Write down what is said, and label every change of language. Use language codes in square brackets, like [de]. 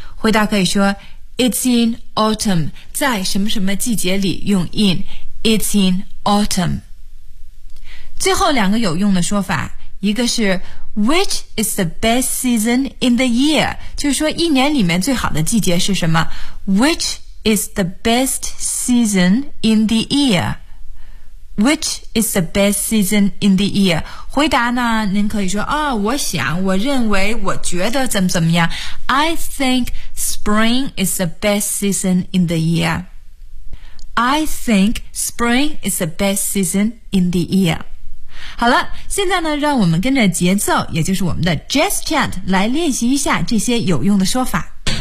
[zh] 回答可以说 [en] It's in autumn. [zh] 在什么什么季节里用 in? [en] It's in autumn. [zh] 最后两个有用的说法，一个是 [en] Which is the best season in the year? [zh] 就是说一年里面最好的季节是什么？ [en] Which is the best season in the year? Which is the best season in the year? [zh] 回答呢，您可以说啊、哦，我想，我认为，我觉得怎么怎么样。 [en] I think spring is the best season in the year. I think spring is the best season in the year. [zh] 好了，现在呢，让我们跟着节奏，也就是我们的 jazz chant 来练习一下这些有用的说法。